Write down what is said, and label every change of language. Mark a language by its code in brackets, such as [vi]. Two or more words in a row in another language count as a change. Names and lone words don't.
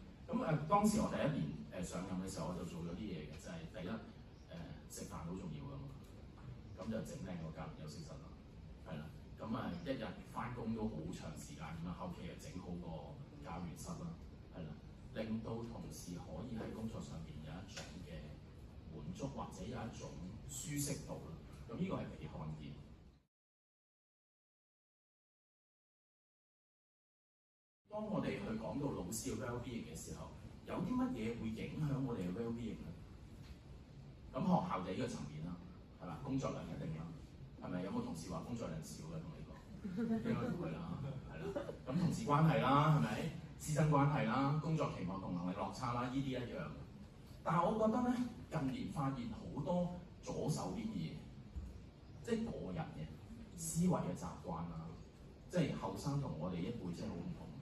[yue] 咁當時我第一年上任嘅時候，我就做咗啲嘢嘅，就係、第一食飯好重要㗎嘛，咁就整靚個教研休息室啦，係啦，咁一日翻工都好長時間咁後期就整好個教研室啦，係啦，令到同事可以喺工作上邊有一種嘅滿足或者有一種舒適度啦，咁呢個係被看見。當我哋去講到老師嘅 well-being 嘅時候，有啲乜嘢會影響我哋嘅 well-being 咧？咁學校就呢個層面啦，係嘛？工作量一定啦，係咪？有冇同事話工作量少嘅同你講？應該唔會啦，係啦。咁同事關係啦，係咪？師生關係啦，工作期望同能力落差啦，呢啲一樣。但係我覺得咧，近年發現好多左手邊嘅嘢，即係個人嘅思維嘅習慣啦，即係後生同我哋一輩真係好唔同。